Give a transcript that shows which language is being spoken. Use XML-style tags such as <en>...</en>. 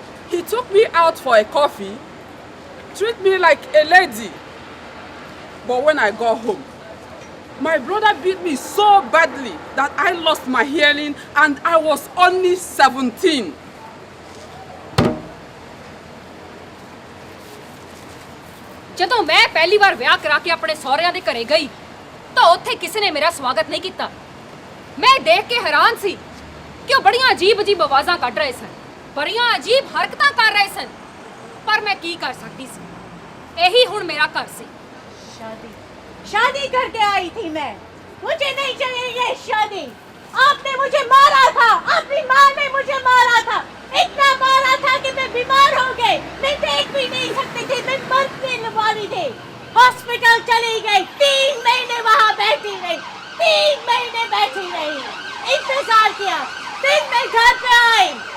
<en>He took me out for a coffee, treat me like a lady. But when I got home, my brother beat me so badly that I lost my hearing and I was only 17.</en> <pa>ਜਦੋਂ ਮੈਂ ਪਹਿਲੀ ਵਾਰ ਵਿਆਹ ਕਰਾ ਕੇ ਆਪਣੇ ਸਹੁਰਿਆਂ ਦੇ ਘਰੇ ਗਈ ਤਾਂ ਉੱਥੇ ਕਿਸੇ ਨੇ ਮੇਰਾ ਸਵਾਗਤ ਨਹੀਂ ਕੀਤਾ। ਮੈਂ ਦੇਖ ਕੇ ਹੈਰਾਨ ਸੀ ਕਿ ਉਹ ਬੜੀਆਂ ਅਜੀਬ-ਅਜੀਬ ਆਵਾਜ਼ਾਂ ਕੱਢ ਰਹੇ ਸਨ, ਬੜੀਆਂ ਅਜੀਬ ਹਰਕਤਾਂ ਕਰ ਰਹੇ ਸਨ, ਪਰ ਮੈਂ ਕੀ ਕਰ ਸਕਦੀ ਸੀ। ਇਹੀ ਹੁਣ ਮੇਰਾ ਘਰ ਸੀ।</pa> <hi>शादी करके आई थी मैं, मुझे नहीं चाहिए ये शादी। आपने मुझे मारा था, अपनी माँ ने मुझे मारा था, इतना मारा था कि मैं बीमार हो गई, मैं देख भी नहीं सकती थी, मैं मरने वाली थी। हॉस्पिटल चली गई, 3 महीने वहाँ बैठी रही, 3 महीने बैठी रही, इंतजार किया, फिर मैं घर पे आई।</hi>